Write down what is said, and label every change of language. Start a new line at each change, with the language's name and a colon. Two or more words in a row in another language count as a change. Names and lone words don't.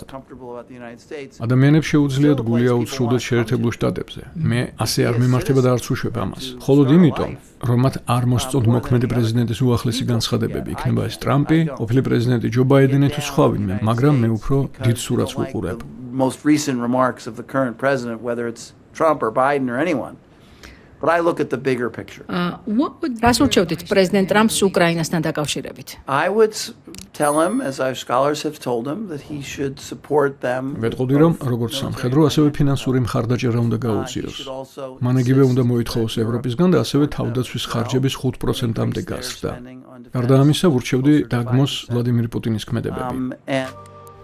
Georgian: ადამიანებს შეუძლიათ გული აუცრუდეთ შეერთებულ შტატებზე. მე ასე არ მიმართება და არც უშვებ ამას. მხოლოდ იმიტომ, რომ მათ არ მოსწონთ მოქმედი პრეზიდენტის უახლესი განცხადებები, იქნება ეს ტრამპი, ყოფილი პრეზიდენტი ჯო ბაიდენი თუ სხვა ვინმე, მაგრამ მე უფრო დიდ სურათს ვუყურებ.
English: Most recent remarks of the current president, whether it's Trump or Biden or anyone. But I look at the bigger picture.
Georgian: რას ურჩევდით პრეზიდენტ ტრამპს უკრაინასთან დაკავშირებით?
English: I would tell him, as our scholars have told him, that he should support them.
Georgian: ვეტყოდი, რომ როგორც სამხედრო, ასევე ფინანსური მხარდაჭერა უნდა გაუწიოს. მან იგივე უნდა მოითხოვოს ევროპისგან და ასევე თავდაცვის ხარჯების 5%-ამდე გაზრდა. გარდა ამისა, ვურჩევდი დაგმოს ვლადიმირ პუტინის ქმედებები.